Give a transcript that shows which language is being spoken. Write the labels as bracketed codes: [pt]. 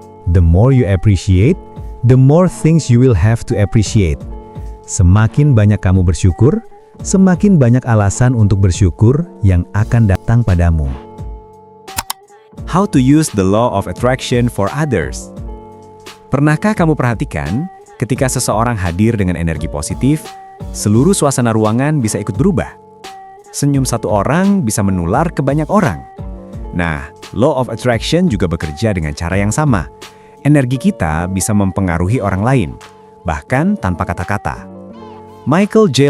[en] The more you appreciate, the more things you will have to appreciate. [id] Semakin banyak kamu bersyukur, semakin banyak alasan untuk bersyukur yang akan datang padamu. [en] How to use the law of attraction for others. [id] Pernahkah kamu perhatikan, ketika seseorang hadir dengan energi positif, seluruh suasana ruangan bisa ikut berubah? Senyum satu orang bisa menular ke banyak orang. Nah, law of attraction juga bekerja dengan cara yang sama. Energi kita bisa mempengaruhi orang lain, bahkan tanpa kata-kata. Michael J.